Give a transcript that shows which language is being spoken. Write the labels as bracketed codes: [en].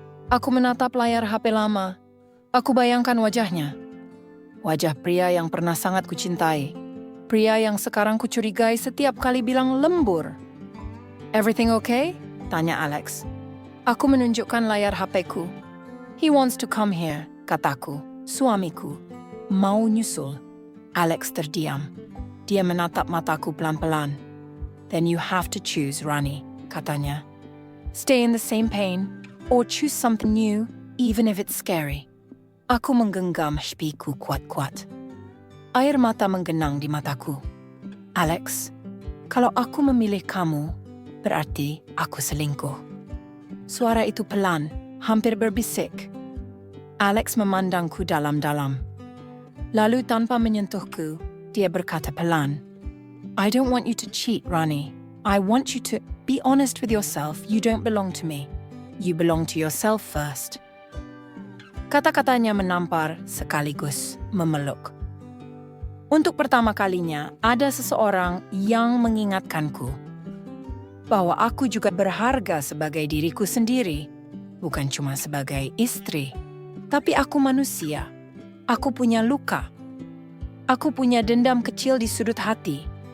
[id] Aku menatap layar HP lama. Aku bayangkan wajahnya. Wajah pria yang pernah sangat kucintai. Pria yang sekarang kucurigai setiap kali bilang lembur. [en] Everything okay? [id] Tanya Alex. Aku menunjukkan layar HP-ku. [en] He wants to come here, [id] kataku. Suamiku mau nyusul. Alex terdiam. Dia menatap mataku pelan-pelan. [en] Then you have to choose, Rani, [id] katanya. [en] Stay in the same pain, or choose something new, even if it's scary. [id] Aku menggenggam shpiku kuat-kuat. Air mata menggenang di mataku. Alex, kalau aku memilih kamu, berarti aku selingkuh. Suara itu pelan, hampir berbisik. Alex memandangku dalam-dalam. Lalu tanpa menyentuhku, dia berkata pelan, [en] I don't want you to cheat, Rani. I want you to be honest with yourself. You don't belong to me. You belong to yourself first. [id] Kata-katanya menampar sekaligus memeluk. Untuk pertama kalinya, ada seseorang yang mengingatkanku bahwa aku juga berharga sebagai diriku sendiri, bukan cuma sebagai istri. Tapi aku manusia. Aku punya luka. Aku punya dendam kecil di sudut hati.